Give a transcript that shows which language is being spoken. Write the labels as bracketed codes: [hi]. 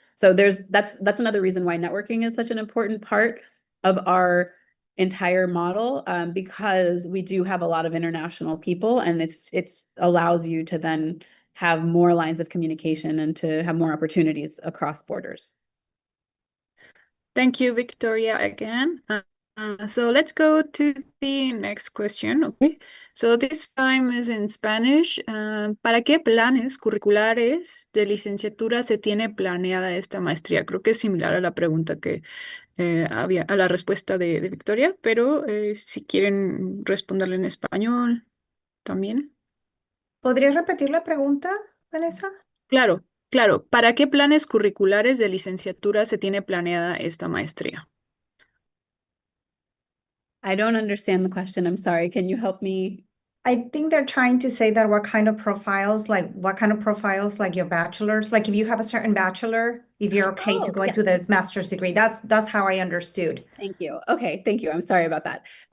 [en] So that's another reason why networking is such an important part of our entire model, because we do have a lot of international people, and it allows you to then have more lines of communication and to have more opportunities across borders. Thank you, Victoria, again. So let's go to the next question. Okay. So this time is in Spanish. [es] ¿Para qué planes curriculares de licenciatura se tiene planeada esta maestría? Creo que es similar a la pregunta que había, a la respuesta de Victoria, pero si quieren responderle en español también. ¿Podrías repetir la pregunta, Vanessa? Claro, claro. ¿Para qué planes curriculares de licenciatura se tiene planeada esta maestría? [en] I don't understand the question. I'm sorry. Can you help me? I think they're trying to say that what kind of profiles, like your bachelor's, like if you have a certain bachelor, if you're okay to go into this master's degree. That's how I understood. Thank you. Okay, thank you. I'm sorry about that.